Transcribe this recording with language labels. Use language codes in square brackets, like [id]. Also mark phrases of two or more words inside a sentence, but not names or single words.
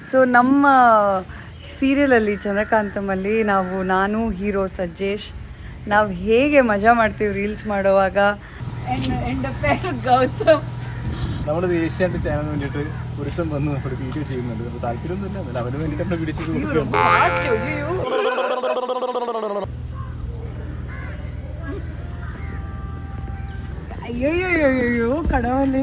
[kn] ಸೊ ನಮ್ಮ ಸೀರಿಯಲಲ್ಲಿ ಚಂದ್ರಕಾಂತಮಲ್ಲಿ ನಾನು ಹೀರೋ ಸಜ್ಜೇಶ್ ನಾವು ಹೇಗೆ മജಾ ಮಾಡ್ತೀವಿ റീൽസ് ಮಾಡುವಾಗ [ml] എൻ്റെ പേര് ഗൗതം. നമ്മുടെ ഏഷ്യാനെറ്റ് ചാനലിന് വേണ്ടിയിട്ട് ഒരുത്തം വന്ന് നമ്മുടെ വീഡിയോ ചെയ്യുന്നുണ്ട്. നമുക്ക് താല്പര്യമൊന്നുമില്ല, അവന് വേണ്ടിയിട്ട് നമ്മൾ വീഡിയോ ചെയ്ത് അയ്യോ കടവല്